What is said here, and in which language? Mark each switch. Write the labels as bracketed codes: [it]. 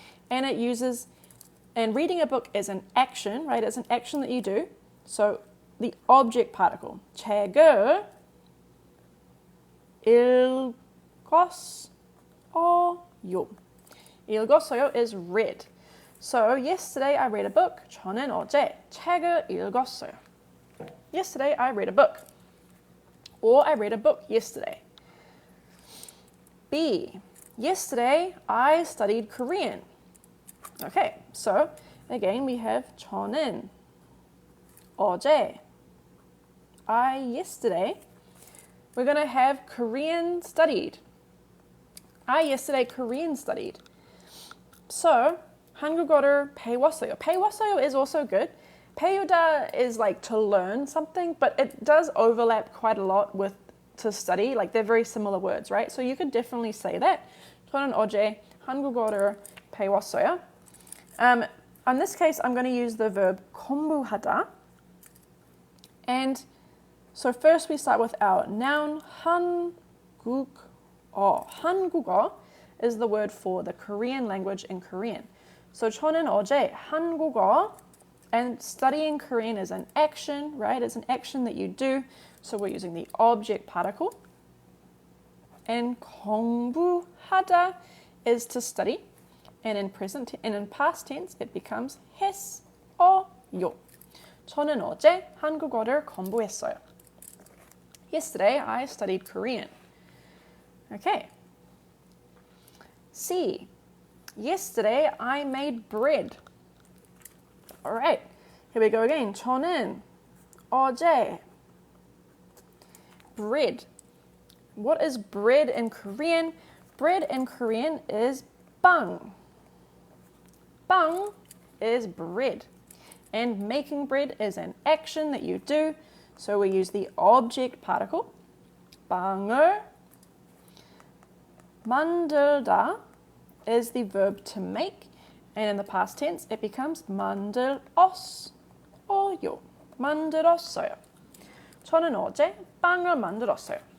[en] And it uses, and reading a book is an action, right? It's an action that you do. So the object particle. 책을 읽었어요. 읽었어요 is read. So yesterday I read a book. [ko] 저는 어제 책을 읽었어요. [en] Yesterday I read a book. Or I read a book yesterday. B. Yesterday I studied Korean. Okay, so again we have 저는 어제. I yesterday. We're going to have Korean studied. I yesterday Korean studied. [ko] So 한국어를 배웠어요. [en] 배웠어요 is also good. 배우다 is like to learn something, but it does overlap quite a lot with to study. Like they're very similar words, right? So you could definitely say that. [ko] 저는 어제 한국어를 배웠어요. [en] In this case, I'm going to use the verb 공부하다. And so first we start with our noun, 한국어. 한국어 is the word for the Korean language in Korean. So 저는 어제 한국어, and studying Korean is an action, right? It's an action that you do. So we're using the object particle. And 공부하다 is to study. And in past tense, it becomes 했어요. [ko] 저는 어제 한국어를 공부했어요. [en] Yesterday, I studied Korean. Okay. C. Yesterday, I made bread. All right. Here we go again. [ko] 저는 어제 bread. [en] What is bread in Korean? Bread in Korean is 빵. 빵 is bread. And making bread is an action that you do. So we use the object particle. 빵을 만들다 is the verb to make. And in the past tense, it becomes 만들었어요. [ko] 만들었어요. 저는 어제 빵을 만들었어요.